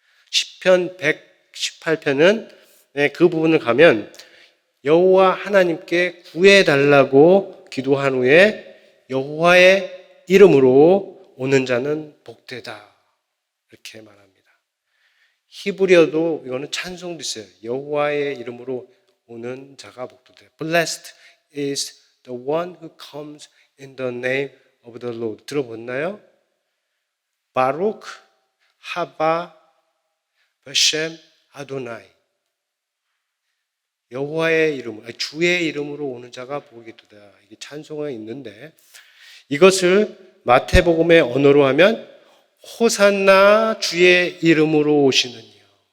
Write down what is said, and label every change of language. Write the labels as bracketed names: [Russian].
[Korean] 시편 118편은 그 부분을 가면 여호와 하나님께 구해달라고 기도한 후에 여호와의 이름으로 오는 자는 복되다. 이렇게 말합니다. 히브리어도 이거는 찬송도 있어요. 여호와의 이름으로 오는 자가 복되다. [English] Blessed is the one who comes in the name of the Lord. [Korean] 들어봤나요? [Hebrew] 바룩 하바 베셈 아도나이. [Korean] 여호와의 이름으로, 주의 이름으로 오는 자가 복이 있도다. 이게 찬송에 있는데 이것을 마태복음의 언어로 하면 호산나 주의 이름으로 오시느니요.